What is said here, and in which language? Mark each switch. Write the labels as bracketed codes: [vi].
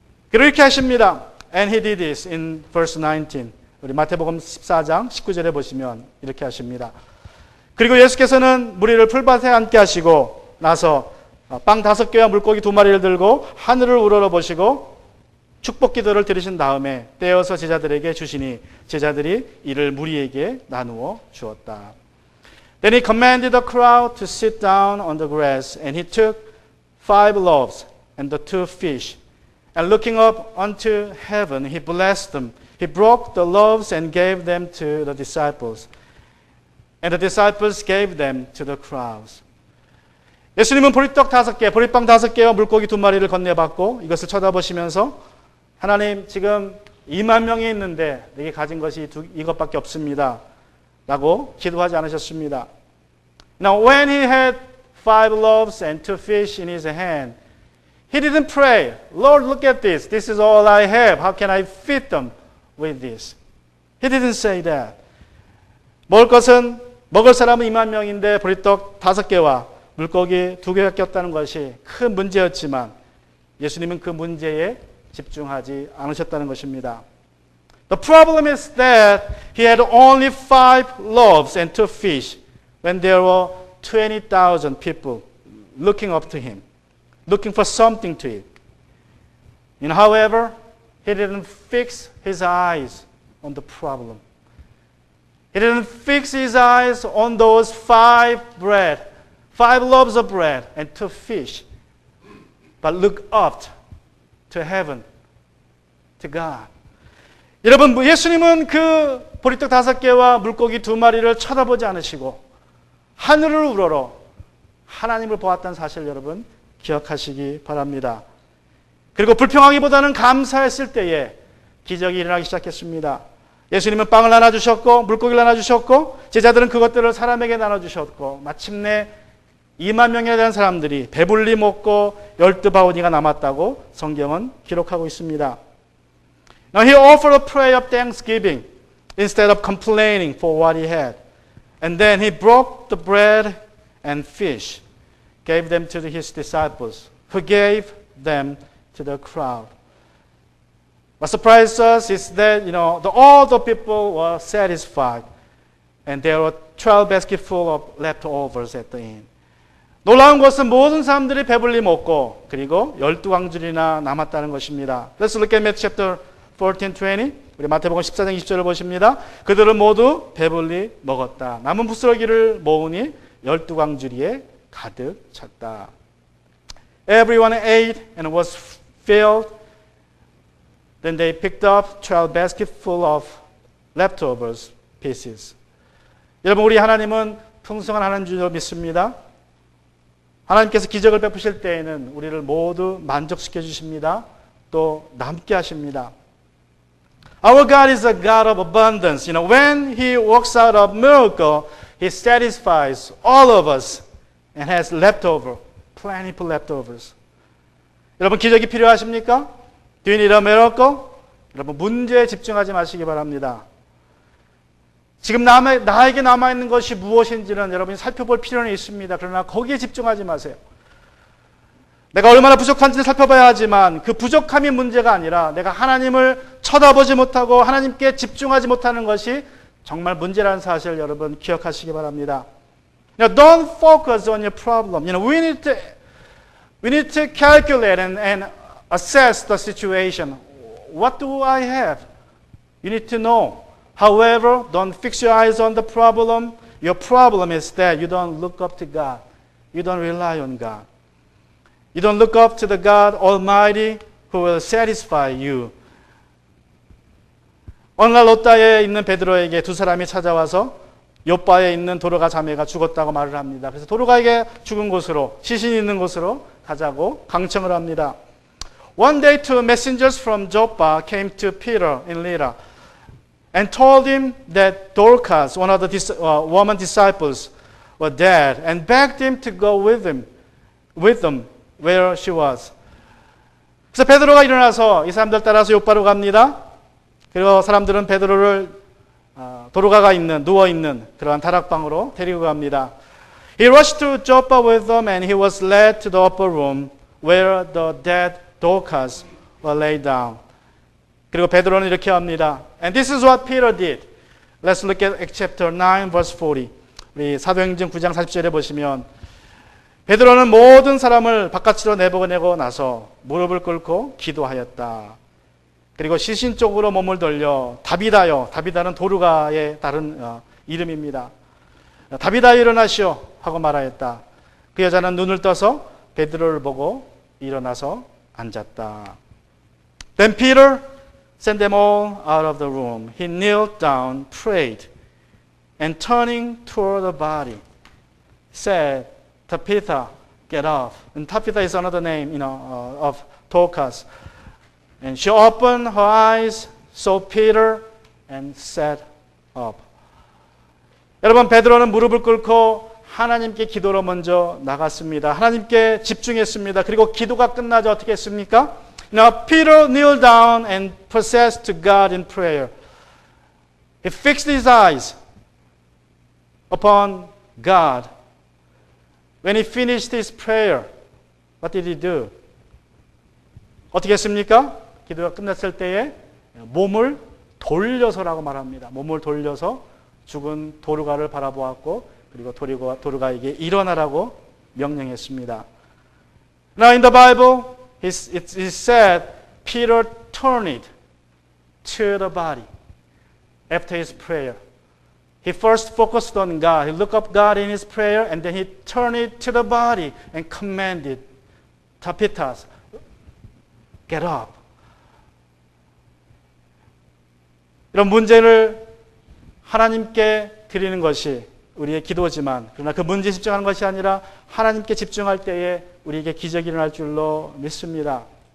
[ko] 그렇게 하십니다. [en] And he did this in verse 19. [ko] 우리 마태복음 14장 19절에 보시면 이렇게 하십니다. 그리고 예수께서는 무리를 풀밭에 앉게 하시고 나서 빵 5개와 물고기 2마리를 들고 하늘을 우러러 보시고 축복 기도를 드리신 다음에 떼어서 제자들에게 주시니 제자들이 이를 무리에게 나누어 주었다. [en] Then he commanded the crowd to sit down on the grass, and he took 5 loaves and the 2 fish, and looking up unto heaven, he blessed them. He broke the loaves and gave them to the disciples, and the disciples gave them to the crowds. [ko] 예수님은 보리떡 5개, 보리빵 5개와 물고기 2마리를 건네받고 이것을 쳐다보시면서 하나님, 지금 2만 명이 있는데 내게 가진 것이 이것밖에 없습니다. 라고 기도하지 않으셨습니다. [en] Now, when he had 5 loaves and 2 fish in his hand, he didn't pray, Lord, look at this. This is all I have. How can I feed them with this? He didn't say that. [ko] 먹을 사람은 2만 명인데 보리떡 5개와 물고기 2개밖에 없다는 것이 큰 문제였지만 예수님은 그 문제에 집중하지 않으셨다는 것입니다. [en] The problem is that he had only 5 loaves and 2 fish when there were 20,000 people looking up to him, looking for something to eat. And however, he didn't fix his eyes on the problem. He didn't fix his eyes on those 5 loaves of bread and 2 fish, but look up to heaven, to God. [ko] 여러분, 예수님은 그 보리떡 5개와 물고기 2마리를 쳐다보지 않으시고 하늘을 우러러 하나님을 보았다는 사실 여러분 기억하시기 바랍니다. 그리고 불평하기보다는 감사했을 때에 기적이 일어나기 시작했습니다. 예수님은 빵을 나눠주셨고 물고기를 나눠주셨고 제자들은 그것들을 사람에게 나눠주셨고 마침내 2만 명에 대한 사람들이 배불리 먹고 12바구니가 남았다고 성경은 기록하고 있습니다. [en] Now he offered a prayer of thanksgiving instead of complaining for what he had. And then he broke the bread and fish, gave them to his disciples, who gave them to the crowd. What surprised us is that, all the people were satisfied. And there were 12 basketfuls of leftovers at the end. [ko] 놀라운 것은 모든 사람들이 배불리 먹고 그리고 12광줄이나 남았다는 것입니다. [en] Let's look at Matthew chapter 14, 20. [ko] 우리 마태복음 14장 20절을 보십니다. 그들은 모두 배불리 먹었다. 남은 부스러기를 모으니 12광주리에 가득 찼다. [en] Everyone ate and was filled. Then they picked up 12 basketfuls of leftovers pieces. [ko] 여러분, 우리 하나님은 풍성한 하나님 줄로 믿습니다. 하나님께서 기적을 베푸실 때에는 우리를 모두 만족시켜 주십니다. 또 남게 하십니다. [en] Our God is a God of abundance. When He works out a miracle, He satisfies all of us and has leftover, plentiful leftovers. [ko] 여러분, 기적이 필요하십니까? [en] Do you need a miracle? [ko] 여러분, 문제에 집중하지 마시기 바랍니다. 지금 나에게 남아있는 것이 무엇인지는 여러분이 살펴볼 필요는 있습니다. 그러나 거기에 집중하지 마세요. 내가 얼마나 부족한지를 살펴봐야 하지만 그 부족함이 문제가 아니라 내가 하나님을 쳐다보지 못하고 하나님께 집중하지 못하는 것이 정말 문제라는 사실을 여러분 기억하시기 바랍니다. [en] Don't focus on your problem. We need to calculate and assess the situation. What do I have? You need to know. However, don't fix your eyes on the problem. Your problem is that you don't look up to God. You don't rely on God. You don't look up to the God Almighty who will satisfy you. [ko] 어느 날 롯다에 있는 베드로에게 두 사람이 찾아와서 욥바에 있는 도로가 자매가 죽었다고 말을 합니다. 그래서 도로가에게 죽은 곳으로, 시신이 있는 곳으로 가자고 강청을 합니다. [en] One day two messengers from Joppa came to Peter in Lydda and told him that Dorcas, one of the woman disciples, were dead and begged him to go with them where she was. [ko] 그래서 베드로가 일어나서 이 사람들 따라서 욥바로 갑니다. 그리고 사람들은 베드로를 도로가가 있는 누워있는 그러한 다락방으로 데리고 갑니다. [en] He rushed to Joppa with them and he was led to the upper room where the dead Dorcas were laid down. [ko] 그리고 베드로는 이렇게 합니다. [en] And this is what Peter did. Let's look at Acts chapter 9 verse 40. [ko] 우리 사도행전 9장 40절에 보시면 베드로는 모든 사람을 바깥으로 내보내고 나서 무릎을 꿇고 기도하였다. 그리고 시신 쪽으로 몸을 돌려 다비다여, 다비다는 도르가의 다른 이름입니다. 다비다 일어나시오 하고 말하였다. 그 여자는 눈을 떠서 베드로를 보고 일어나서 앉았다. [en] Then Peter sent them all out of the room. He knelt down, prayed, and turning toward the body, said, Tabitha, get up. And Tabitha is another name, of Dorcas. And she opened her eyes, saw Peter, and sat up. [ko] 여러분, 베드로는 무릎을 꿇고 하나님께 기도로 먼저 나갔습니다. 하나님께 집중했습니다. 그리고 기도가 끝나자 어떻게 했습니까? [en] Now Peter kneeled down and possessed to God in prayer. He fixed his eyes upon God. When he finished his prayer, what did he do? [ko] 어떻게 했습니까? 기도가 끝났을 때에 몸을 돌려서라고 말합니다. 몸을 돌려서 죽은 도르가를 바라보았고 그리고 도르가에게 일어나라고 명령했습니다. [en] Now in the Bible, it said Peter turned to the body after his prayer. He first focused on God. He looked up God in his prayer and then he turned it to the body and commanded Tabitha, get up. [ko] 이런 문제를 하나님께 드리는 것이 우리의 기도지만 그러나 그 문제에 집중하는 것이 아니라 하나님께 집중할 때에 우리에게 기적이 일어날 줄로 믿습니다.